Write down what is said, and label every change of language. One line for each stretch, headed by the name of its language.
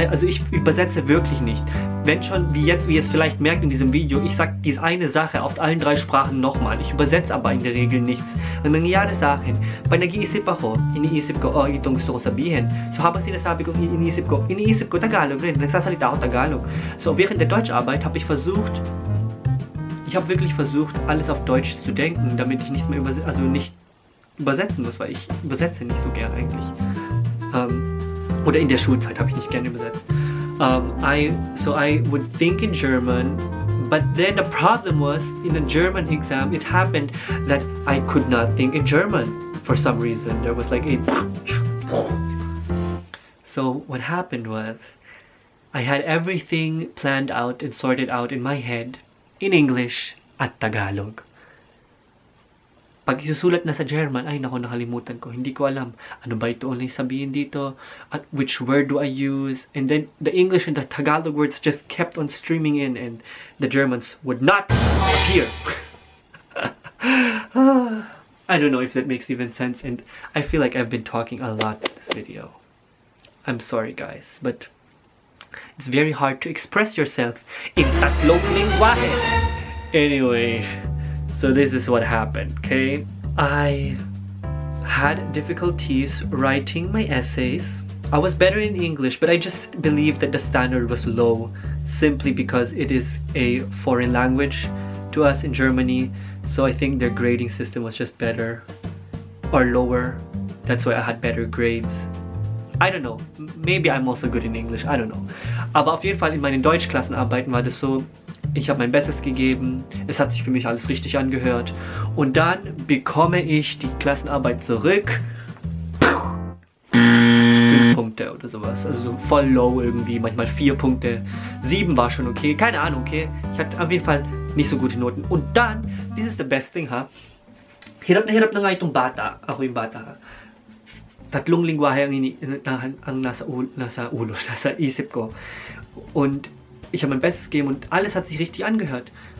German: Also ich übersetze wirklich nicht. Wenn schon, wie ihr es vielleicht merkt in diesem Video, ich sag diese eine Sache auf allen 3 Sprachen nochmal. Ich übersetze aber in der Regel nichts.
Filipino: Ang nangyayari sa akin, pag nag-iisip ako, iniisip ko, itong gusto ko sabihin. So habang sinasabi ko, iniisip ko Tagalog rin. Nagsasalita ako Tagalog.
German: So während der Deutscharbeit habe ich wirklich versucht, alles auf Deutsch zu denken, damit ich nicht mehr übersetzen muss, weil ich übersetze nicht so gern eigentlich. Oder in der Schulzeit habe ich nicht gerne übersetzt.
English: I would think in German, but then the problem was in a German exam, it happened that I could not think in German for some reason. There was like a so what happened was I had everything planned out and sorted out in my head in English at Tagalog.
Filipino: Pag isusulat na sa German, ay nako, nakalimutan ko. Hindi ko alam. Ano ba ito ulit sabihin dito?
English: At which word do I use? And then the English and the Tagalog words just kept on streaming in and the Germans would not appear. I don't know if that makes even sense, and I feel like I've been talking a lot in this video. I'm sorry guys, but it's very hard to express yourself in
Filipino: tatlong lingwahe.
English: Anyway, so this is what happened, okay? I had difficulties writing my essays. I was better in English, but I just believed that the standard was low simply because it is a foreign language to us in Germany. So I think their grading system was just better or lower. That's why I had better grades. I don't know. Maybe I'm also good in English. I don't know.
German: Aber auf jeden Fall in meinen Deutschklassenarbeiten war das so, ich habe mein Bestes gegeben, es hat sich für mich alles richtig angehört und dann bekomme ich die Klassenarbeit zurück. 5 Punkte oder sowas, also so voll low irgendwie, manchmal 4 Punkte, 7 war schon okay, keine Ahnung, okay, ich hatte auf jeden Fall nicht so gute Noten und dann,
English: this is the best thing ha,
Filipino: hirap na nga itong bata, ako yung bata ha, tatlong lingwahe ang nasa isip ko
German: und ich habe mein Bestes gegeben und alles hat sich richtig angehört.